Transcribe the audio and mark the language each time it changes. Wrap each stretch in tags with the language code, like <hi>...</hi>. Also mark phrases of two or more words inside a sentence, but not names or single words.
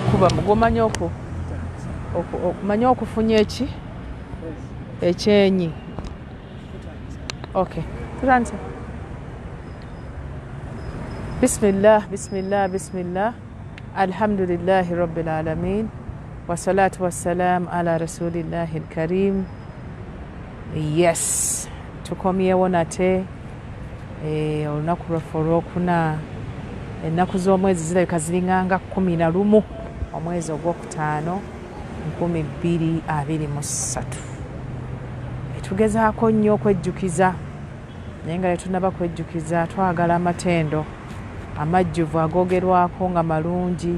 <lg>kuba mugomanya okumanya okufunya eki ekyenyi. Okay, tutandise.</lg> <ar>بسم الله، بسم الله، بسم الله. الحمد لله رب العالمين والصلاة والسلام على رسول الله الكريم.</ar> <lg>Yes, tukomyewo nate olunaku lwaffe olwokuna. Ennaku z'omwezi zirabika ziringanga 11 omwezi ogwokutaano 2023. Tugezaako nnyo okwejjukiza naye nga tetunnaba kwejjukiza, twagala amatendo amajjuvu agoogerwako nga malungi.</lg>